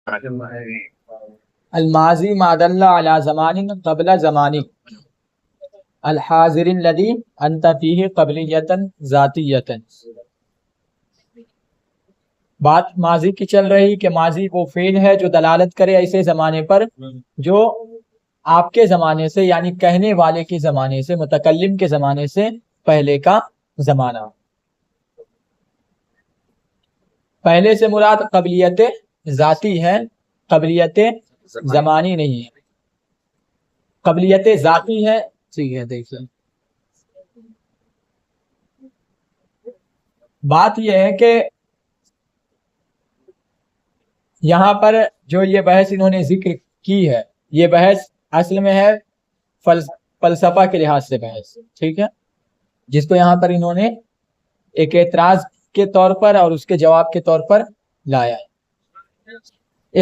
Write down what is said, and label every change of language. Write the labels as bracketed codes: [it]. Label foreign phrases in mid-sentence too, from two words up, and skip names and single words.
[ar] الماضی ما دل علی زمان قبل زمانی، الحاضر الذی انت فیہ قبلیتا ذاتیتا۔ [ur] بات ماضی کی چل رہی کہ ماضی وہ فعل ہے جو دلالت کرے ایسے زمانے پر جو آپ کے زمانے سے، یعنی کہنے والے کے زمانے سے، متکلم کے زمانے سے پہلے کا زمانہ۔ پہلے سے مراد قبلیت ذاتی ہے، قبلیت زمانی نہیں ہے۔ قبلیت ذاتی ہے، ٹھیک ہے دیکھیں، بات یہ ہے کہ یہاں پر جو یہ بحث انہوں نے ذکر کی ہے، یہ بحث اصل میں ہے فلسفہ کے لحاظ سے بحث، ٹھیک ہے، جس کو یہاں پر انہوں نے ایک اعتراض کے طور پر اور اس کے جواب کے طور پر لایا ہے۔